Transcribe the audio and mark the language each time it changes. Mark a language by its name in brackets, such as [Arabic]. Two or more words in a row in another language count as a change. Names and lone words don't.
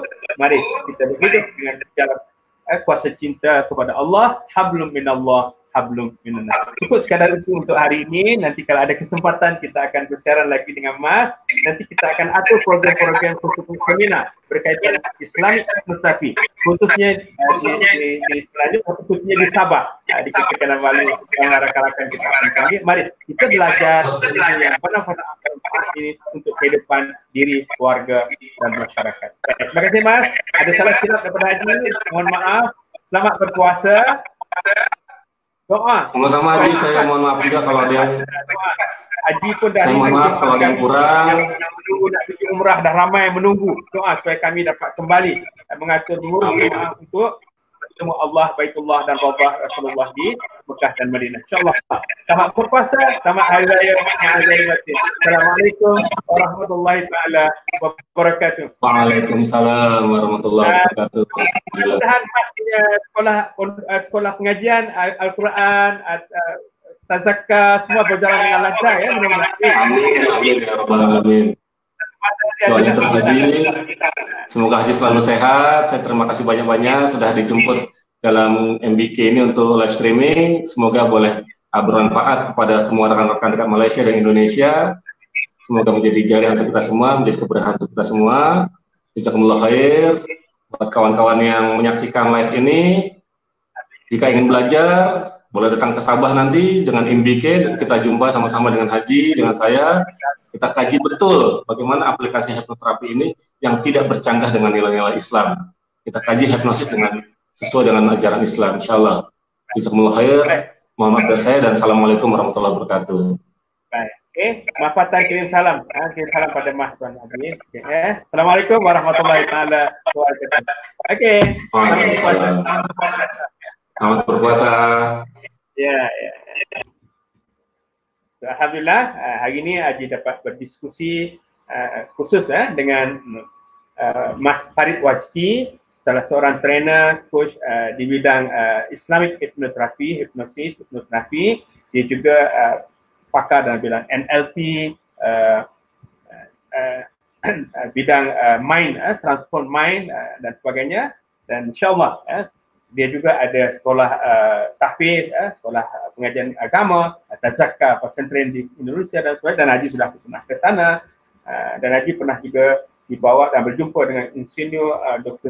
[Malay] Mari kita berhidup dengan jalan kuasa cinta kepada Allah, [Arabic] حبل من الله، حبل من الناس. [Malay] Cukup sekadar itu untuk hari ini. Nanti kalau ada kesempatan kita akan bersiaran lagi dengan Mas. Nanti kita akan atur program-program khusus seminar berkaitan [English] Islamic hypnotherapy, [Malay] khususnya di selanjutnya, khususnya di Sabah, di Kepulauan Bali yang rakan-rakan kita akan panggil. Mari kita belajar yang benar-benar ini untuk kehidupan diri, keluarga dan masyarakat. Baik, terima kasih Mas. Ada salah silap daripada Haji, mohon maaf. Selamat berpuasa. Doa. [Indonesian] Sama-sama Haji, saya mohon maaf juga kalau ada yang Haji pun dah, saya mohon maaf kalau ada yang kurang. [Malay] Yang menunggu nak pergi umrah dah ramai yang menunggu. Doa supaya kami dapat kembali mengatur doa untuk bertemu Allah, Baitullah dan Rabbah Rasulullah di Mekah dan Madinah. InsyaAllah. Selamat berpuasa, selamat Hari Raya Ma'azaimatin. [Arabic] السلام عليكم ورحمة الله تعالى وبركاته. وعليكم السلام ورحمة الله وبركاته. [Malay] Mudah-mudahan Mas punya sekolah pengajian Al-Quran, tazakka, semua berjalan dengan lancar ya. [Arabic] آمين، آمين يا رب العالمين. [Indonesian] Doanya terus Haji, semoga Haji selalu sehat. [Malay] Saya terima kasih banyak-banyak sudah dijemput dalam MBK ini untuk [English] live streaming. [Malay] Semoga boleh bermanfaat kepada semua rekan-rekan dekat Malaysia dan Indonesia. Semoga menjadi jariah untuk kita semua, menjadi keberkahan untuk kita semua. [Arabic] جزاكم الله خير. [Malay] Buat kawan-kawan yang menyaksikan live ini, jika ingin belajar, boleh datang ke Sabah nanti dengan MBK, dan kita jumpa sama-sama dengan Haji, dengan saya. Kita kaji betul bagaimana aplikasi hipnoterapi ini yang tidak bercanggah dengan nilai-nilai Islam. Kita kaji hipnosis sesuai dengan ajaran Islam, insyaallah. [Arabic] جزاكم الله خير. [Malay] Muhammad dari saya dan [Arabic] السلام عليكم ورحمة الله وبركاته. [Malay] Baik. Mafatan kirim salam. Kirim salam pada Mas Tuan Haji. [Arabic] السلام عليكم ورحمة الله وبركاته. [Malay] Oke. Selamat berpuasa. Ya. Alhamdulillah, hari ini Haji dapat berdiskusi khusus dengan Mas Farid Wajdi, salah seorang trainer, coach di bidang [English] Islamic hypnotherapy, [Malay] hipnosis, hipnoterapi. Dia juga pakar dalam bidang NLP, bidang mind, [English] transform mind [Malay] dan sebagainya. Dan insyaAllah dia juga ada sekolah tahfiz, sekolah pengajian agama, tazakka, pesantren di Indonesia dan sebagainya. Dan Haji sudah pernah ke sana. Dan Haji pernah juga dibawa dan berjumpa dengan Insinyur Dr.